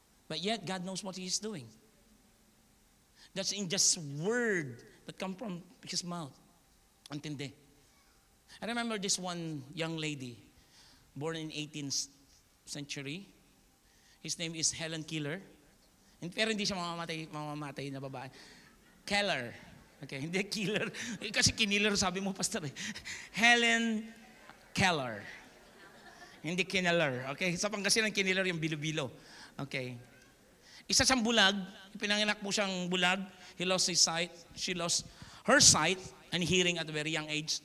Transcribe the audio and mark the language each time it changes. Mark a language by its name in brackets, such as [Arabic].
[English] But yet, God knows what He is doing. That's in just word that come from His mouth. Antindi. I remember this one young lady, born in 18th century. His name is Helen Keller. [Filipino] Pero hindi siya mamamatay na babae. Keller. Okay, hindi killer. Kasi kiniller sabi mo, pastor eh. Helen Keller. Hindi kiniller. Okay, sa Pangasinan kiniller yung bilo-bilo. Okay. Isa siyang bulag, pinanganak po siyang bulag. [English] He lost his sight. She lost her sight and hearing at a very young age.